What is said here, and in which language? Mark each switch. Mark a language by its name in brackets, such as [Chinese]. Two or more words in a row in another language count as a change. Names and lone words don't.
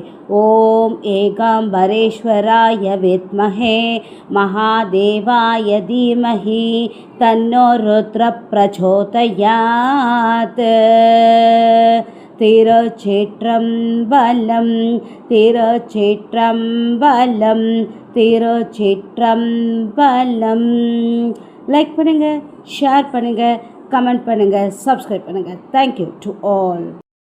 [Sanskrit] ॐ एकाम्बरेश्वराय विद्महे महादेवाय धीमहि तन्नो रुद्र प्रचोदयात्। [Tamil] तिरुचिट्रम्बलं तिरुचिट्रम्बलं तिरुचिट्रम्बलं। லைக் பண்ணுங்க, ஷேர் பண்ணுங்க, கமெண்ட் பண்ணுங்க, சப்ஸ்கிரைப் பண்ணுங்க. [English] Thank you to all.